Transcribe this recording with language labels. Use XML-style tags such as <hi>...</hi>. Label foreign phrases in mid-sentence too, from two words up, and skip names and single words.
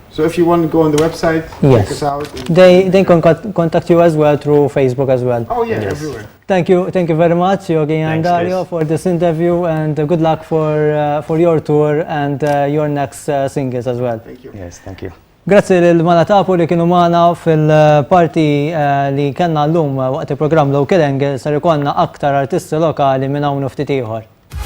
<en>So if you want to go on the website, check us out. They can contact you as well through Facebook as well. Oh yeah, everywhere. Thank you very much, Yogi and Thanks, Dario, Liz. for this interview, and good luck for your tour and your next singles as well. Thank you. Yes, thank you.</en> <mt>Grazzi lil-Manatapu li kienu magħna fil-parti li kellna llum waqt il-programm Local Angle sar ikollna aktar artisti lokali minn hawn u ftit ieħor.</mt>